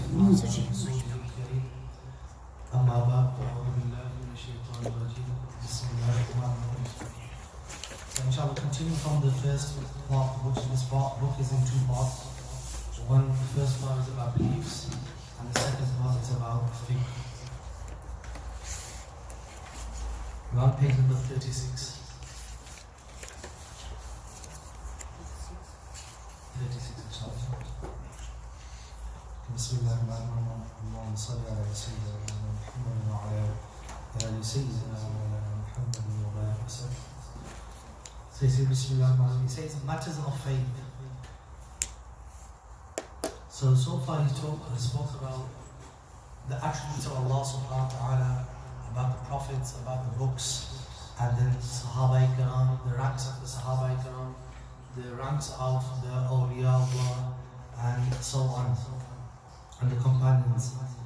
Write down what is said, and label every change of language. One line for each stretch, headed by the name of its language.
Arabic: الكريم أما بعد فأعوذ بالله من الشيطان الرجيم بسم الله الرحمن الرحيم.
English: So inshallah, continue from the first part, which this book is in two parts. The first part is about beliefs, and the second part is about fiqh. We're on page number 36. 36 inshallah.
Arabic: بسم الله الرحمن الرحيم. اللهم صل على سيدنا محمد وعلى آل سيدنا محمد وبارك وسلم.
English: So he says, Bismillah ar-Rahman ar-Rahim. He says matters of faith. So far he spoke about the attributes of Allah subhanahu wa ta'ala, about the prophets, about the books, and then Sahaba-i-Kiram, the ranks of the Sahaba-i-Kiram, the ranks of the awliya of Allah, and so on, and the companions.